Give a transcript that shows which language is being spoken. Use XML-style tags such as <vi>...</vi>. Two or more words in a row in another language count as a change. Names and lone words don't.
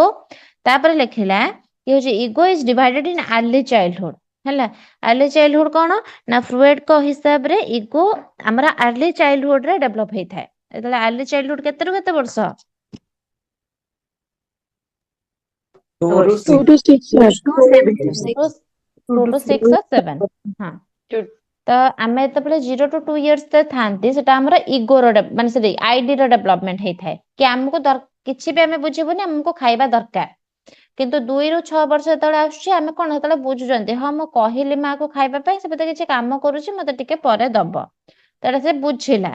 <or>ତାପରେ ଲେଖିଲା କି ହଉଛି</or> <en>ego is divided in early childhood</en> <or>ହେଲା।</or> <en>early childhood</en> <or>କଣ ନା ଫ୍ରୁଏଡଙ୍କ ହିସାବରେ ଇଗୋ ଆମର</or> <en>early childhood</en> <or>ରେ ଡେଭଲପ ହେଇଥାଏ। ଯେତେବେଳେ</or> <en>early childhood</en> <or>କେତେରୁ କେତେ ବର୍ଷ? 2 ରୁ 6 2</or> <en>to 6 years. 2 to 6 or 7</en> <or>ହଁ। ତ ଆମେ ଯେତେବେଳେ</or> <en>0 to 2 years</en> <or>ଥାନ୍ତି ସେଟା ଆମର ଇଗୋର ମାନେ ସରି ଆଇଡିର ଡେଭଲପମେଣ୍ଟ ହେଇଥାଏ। କି ଆମକୁ କିଛି ବି ଆମେ ବୁଝିବୁନି, ଆମକୁ ଖାଇବା ଦରକାର। କିନ୍ତୁ 2 ରୁ 6 ବର୍ଷ ଯେତେବେଳେ ଆସୁଛି ଆମେ କଣ ସେତେବେଳେ ବୁଝୁଛନ୍ତି, ହଁ ମୁଁ କହିଲି ମାକୁ ଖାଇବା ପାଇଁ, ସେ ବୋଧେ କିଛି କାମ କରୁଛି ମତେ ଟିକେ ପରେ ଦବ। ତାହେଲେ ସେ ବୁଝିଲା।</or>